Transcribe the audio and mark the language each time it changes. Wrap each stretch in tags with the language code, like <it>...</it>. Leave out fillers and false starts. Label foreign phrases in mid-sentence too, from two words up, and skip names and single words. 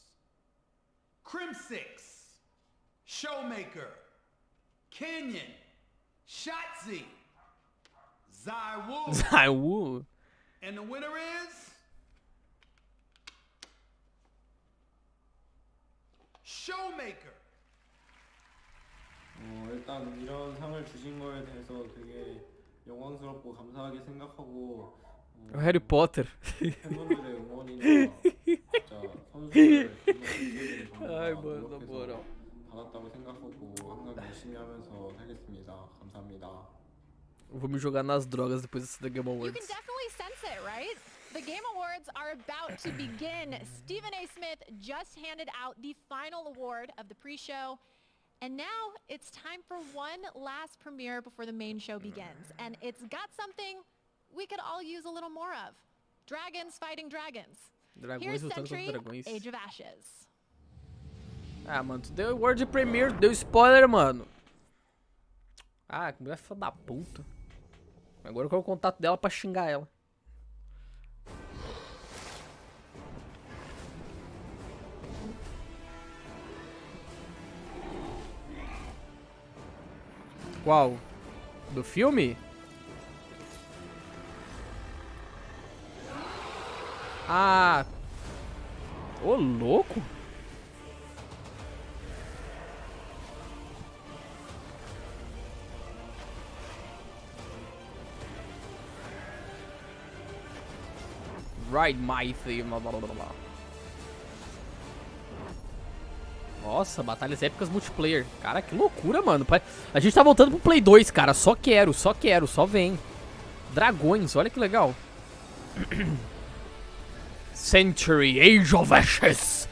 <en>Crim 6, Showmaker, Canyon, Shotzi, Zywoo. Zywoo. And the winner is... Showmaker.</en> <ko>일단 이런 상을 주신 거에 대해서 되게 영광스럽고 감사하게 생각하고</ko> <pt>O Harry Potter.</pt> <ko>팬분들의 응원이나 진짜 선수들</ko> <pt>Ai, mano, na moral.</pt> <ko>받았다고 생각하고 항상 열심히 하면서 살겠습니다. 감사합니다.</ko> <pt>Eu vou me jogar nas drogas depois dessa da Game</pt> <en>You</en> <pt>Awards.</pt> <en>can definitely sense it, right? The Game Awards are about to begin. Stephen A. Smith just handed out the final award of the pre-show. And now it's time for one last premiere before the main show begins. And it's got something we could all use a little more of. Dragons fighting dragons. Here's Century, Age of Ashes.</en> <pt>Ah, mano, tu deu</pt> <en>World Premiere,</en> <pt>deu spoiler, mano. Ah, que mulher filha da puta. Agora eu quero o contato dela pra xingar ela. Qual? Do filme? Ah. Ô, louco.</pt> <en>Ride my theme.</en> <pt>Nossa, batalhas épicas multiplayer. Cara, que loucura, mano. A gente tá voltando pro Play 2, cara. Só quero, só vem. Dragões, olha que legal. Century, Age of Ashes.</pt>